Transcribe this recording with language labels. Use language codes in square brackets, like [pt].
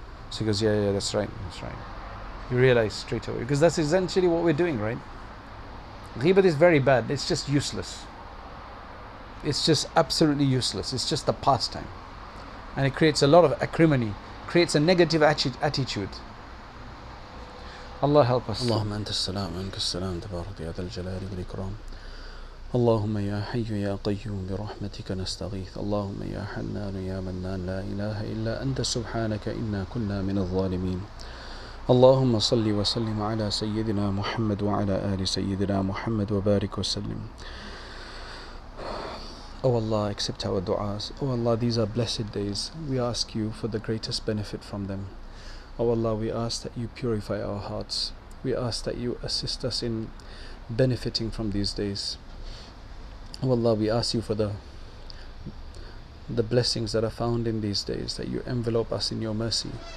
[en] So he goes, yeah, that's right. You realize straight away, because that's essentially what we're doing, right? Ghibat is very bad. It's just useless. It's just absolutely useless. It's just a pastime, and it creates a lot of acrimony, creates a negative attitude. Allah help us. [ar] اللهم أنت السلام ومنك السلام تبارك يا ذا الجلال والإكرام. اللهم يا حي يا قيوم برحمتك نستغيث. اللهم يا حنان يا منان لا إله إلا أنت سبحانك إنا كنا من الظالمين. اللهم صل وسلم على سيدنا محمد وعلى آل سيدنا محمد وبارك وسلم. [en] Oh Allah, accept our du'as. Oh Allah, these are blessed days. We ask you for the greatest benefit from them. Oh Allah, we ask that you purify our hearts. We ask that you assist us in benefiting from these days. Oh Allah, we ask you for the blessings that are found in these days, that you envelope us in your mercy.